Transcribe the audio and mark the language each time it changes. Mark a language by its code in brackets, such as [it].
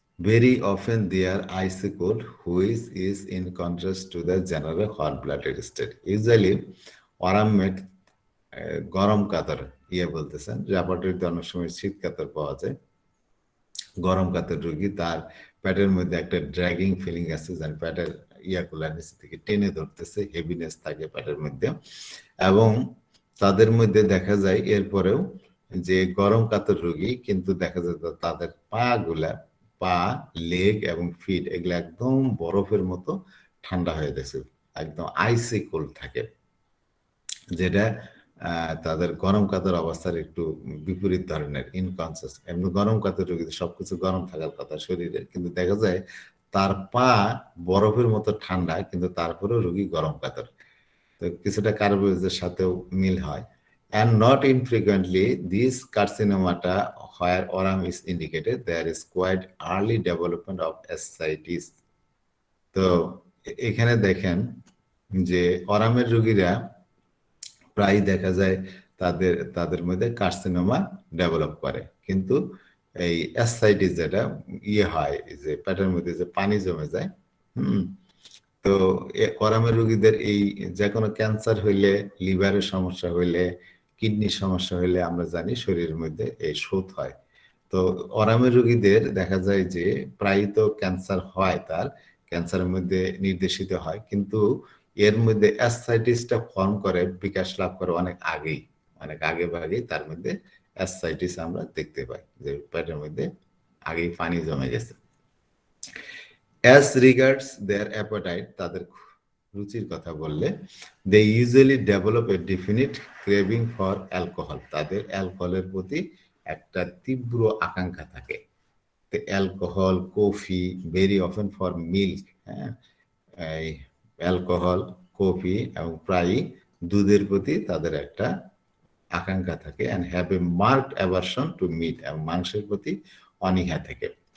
[en] Very often they are icy cold, which is in contrast to the general hot-blooded state. [bn] Usually, ওরামেট গরম কাতর বলতেছেন, রেপার্টরিতে অনেক সময় শীত কাতর পাওয়া যায়। গরম কাতর রোগী, তার পেটের মধ্যে একটা ড্র্যাগিং ফিলিং আছে, যেন পেটের ইয়াগুলা নিচে থেকে টেনে ধরতেছে, হেভিনেস থাকে পেটের মধ্যে। এবং তাদের মধ্যে দেখা যায় এরপরেও যে গরম কাতর রোগী, কিন্তু দেখা যায় তাদের পা, লেগ এবং ফিট এগুলো একদম বরফের মতো ঠান্ডা হয়ে গেছে, একদম আইসি কোল্ড থাকে, যেটা তাদের গরম কাতর অবস্থার একটু বিপরীত ধরনের, ইনকনসিয়াস। এমনি গরম কাতর রোগীদের সবকিছু গরম থাকার কথা শরীরে, কিন্তু দেখা যায় তার পা বরফের মতো ঠান্ডা, কিন্তু তারপরেও রোগী গরম কাতর। তো কিছুটা কার্বোহাইড্রেটের সাথেও মিল হয়। [en] And not infrequently, this carcinomata, where oram is indicated, there is quite early development of ascites. [bn] তো এখানে দেখেন যে ওরামের রোগীরা প্রায় দেখা যায় তাদের মধ্যে কার্সিনোমা ডেভেলপ করে, কিন্তু এই অ্যাসসাইটিস যেটা হয়, যে পেটের মধ্যে যে পানি জমে যায়, তো ওরামের রোগীদের এই যে কোনো ক্যান্সার হইলে, লিভারের সমস্যা হইলে, কিডনির সমস্যা হইলে আমরা জানি শরীরের মধ্যে এই শোথ হয়। তো ওরামের রোগীদের দেখা যায় যে প্রায় তো ক্যান্সার হয়, তার ক্যান্সারের মধ্যে নির্দেশিত হয়, কিন্তু এর মধ্যে অ্যাসসাইটিসটা ফর্ম করে, বিকাশ লাভ করে অনেক আগে ভাগেই তার মধ্যে অ্যাসসাইটিস আমরা দেখতে পাই, যে পেটের মধ্যে আগেই পানি জমে গেছে। [en] As regards their appetite, [bn] তাদের রুচির কথা বললে, [en] they usually develop a definite craving for alcohol, [bn] তাদের অ্যালকোহলের প্রতি একটা তীব্র আকাঙ্ক্ষা থাকে। [en] the alcohol, coffee, very often for milk, [bn] হ্যাঁ, এই অ্যালকোহল, কফি এবং প্রায়ই দুধের প্রতি তাদের একটা আকাঙ্ক্ষা থাকে [en] and have a marked aversion to meat, [bn] এবং মাংসের প্রতি অনীহা থাকে।